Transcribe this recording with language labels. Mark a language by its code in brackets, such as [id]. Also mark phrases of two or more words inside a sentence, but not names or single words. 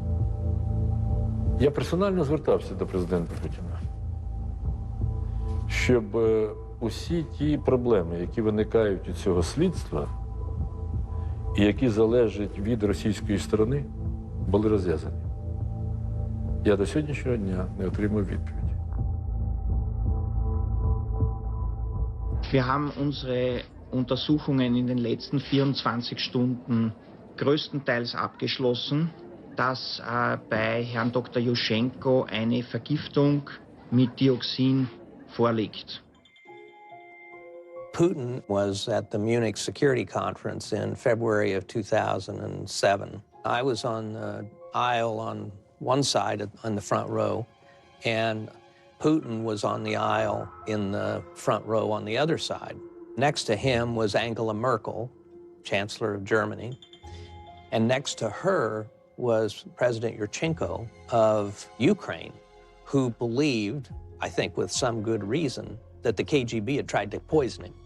[uk] Я персонально звертався до президента Путіна, щоб усі ті проблеми, які виникають у цього слідства і які залежать від російської сторони, були розв'язані. Я до сьогоднішнього дня не отримав відповіді. [de] Wir haben unsere Untersuchungen in den letzten 24 Stunden größtenteils abgeschlossen, dass bei Herrn Dr. Yushchenko eine Vergiftung mit Dioxin vorliegt. [en] Putin was at the Munich Security Conference in February of 2007. I was on the aisle on one side on the front row, and Putin was on the aisle in the front row on the other side. Next to him was Angela Merkel, Chancellor of Germany, and next to her was President Yushchenko of Ukraine, who believed, I think with some good reason, that the KGB had tried to poison him.